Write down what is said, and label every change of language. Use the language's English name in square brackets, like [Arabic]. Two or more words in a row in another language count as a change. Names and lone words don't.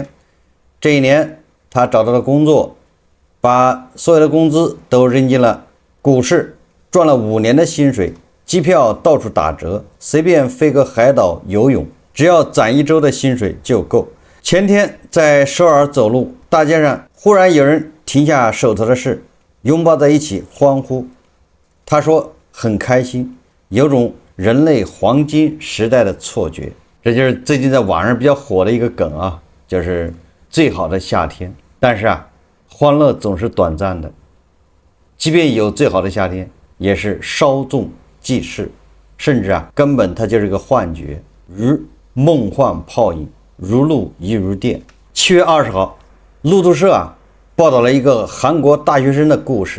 [Chinese] 這一年她找到了工作，把所有的工資都扔進了股市，賺了5年的薪水，機票到處打折，隨便飛個海島游泳，只要攢1周的薪水就夠。前天在首爾走路，大街上忽然有人停下手頭的事，擁抱在一起歡呼。他說很開心，有種人類黃金時代的錯覺。這就是最近在網上比較火的一個梗啊，就是最好的夏天。但是歡樂總是短暫的，即便有最好的夏天，也是稍縱即逝，甚至根本它就是個幻覺，如夢幻泡影，如露亦如電。7月20號，路透社報道了一個韓國大學生的故事。